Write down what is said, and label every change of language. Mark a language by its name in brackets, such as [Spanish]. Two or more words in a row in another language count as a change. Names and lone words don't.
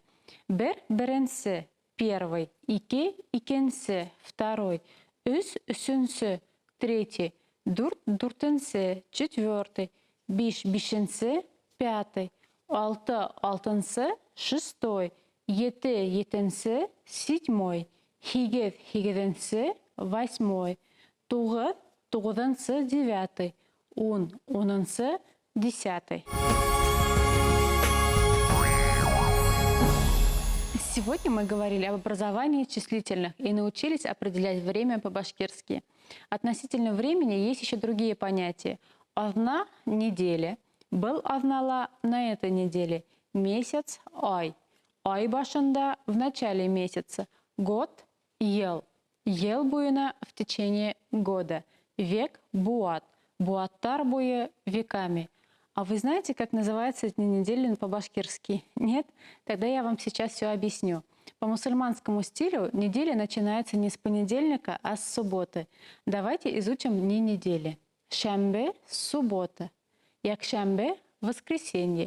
[Bashkir] Бер – беренсе – первый, ике – икенсе – второй, үс – үсүнсе – третий, дурт – дуртенсе – четвертый, биш – бишенсе – пятый, алты – алтынсе – шестой, ете – етенсе – седьмой, хигев – хигевенсе – восьмой, туғыз – туғызынсе – девятый, он – онынсе – десятый. [Russian] Сегодня мы говорили об образовании числительных и научились определять время по-башкирски. Относительно времени есть еще другие понятия. Одна неделя, был однала на этой неделе, месяц, [Bashkir] ай. Ай башында [Russian] в начале месяца, год, [Bashkir] ел. Ел буена [Russian] в течение года, век, [Bashkir] буат. Буаттар буе веками. [Russian] А вы знаете, как называется эти недели по-башкирски? Нет? Тогда я вам сейчас все объясню. По мусульманскому стилю неделя начинается не с понедельника, а с субботы. Давайте изучим дни недели. Шамбе – суббота. Якшамбе – воскресенье.